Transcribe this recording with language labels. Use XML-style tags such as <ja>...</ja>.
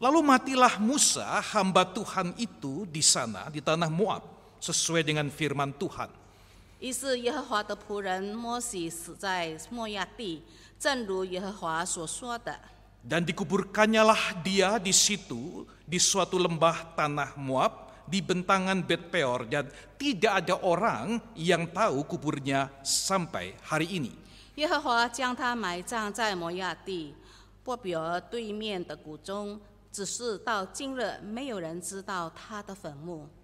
<id>Lalu matilah Musa, hamba Tuhan itu di sana, di tanah Moab, sesuai dengan firman Tuhan.</id> <zh>于是耶和华的仆人摩西死在摩亚地，正如耶和华所说的。</zh> <id>Dan dikuburkannyalah dia di situ, di suatu lembah tanah Moab, di bentangan Bet Peor, dan tidak ada orang yang tahu kuburnya sampai hari ini.</id> <zh>耶和华将他埋葬在摩亚地波比尔对面的谷中，只是到今日没有人知道他的坟墓。</zh>